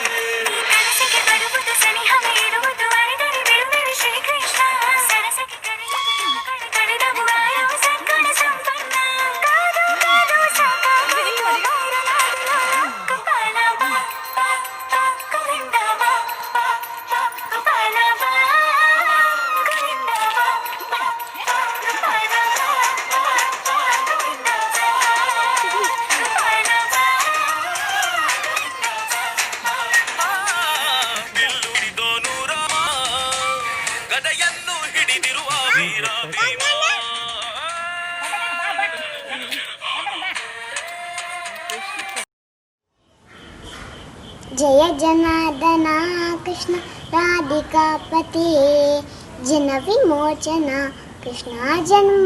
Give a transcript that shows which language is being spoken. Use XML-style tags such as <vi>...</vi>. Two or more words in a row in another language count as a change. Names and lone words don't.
<kn>ಕನಸಿಗೆ ಬರುವುದು ಸನಿಹವೇ ಇರುವುದು ಅರಿದರೆ ಬಿಡುವೆನು ಶ್ರೀಕೃಷ್ಣ ಸರಸಕ್ಕೆ ಕರೆಯುವುದು ಕಳೆದವು ಆಯವು ಸದ್ಗುಣ ಸಂಪನ್ನ ಕಾದು ಕಾದು ಸಾಕಾಗೋಯ್ತು ಬೈರನಾಡಿನ ಗೋಪಾಲ ಬಾ ಬಾ ಬಾ ಗೋವಿಂದ ಬಾ ಬಾ ಬಾ ಗೋಪಾಲ ಬಾ ಗೋವಿಂದ ಬಾ ಬಾ ಬಾ ಗೋಪಾಲ ಬಾ ಬಾ ಬಾ ಗೋವಿಂದ ಬಾ ಗೋಪಾಲ ಬಾ ಬಿಲ್ಲು ಹಿಡಿದೋನು ರಾಮ ಗದೆಯನ್ನು ಹಿಡಿದಿರುವ ವೀರ ಭೀಮ</kn> <sa>जय जनार्दना कृष्ण राधिकापते जन विमोचन कृष्ण जन्म</sa>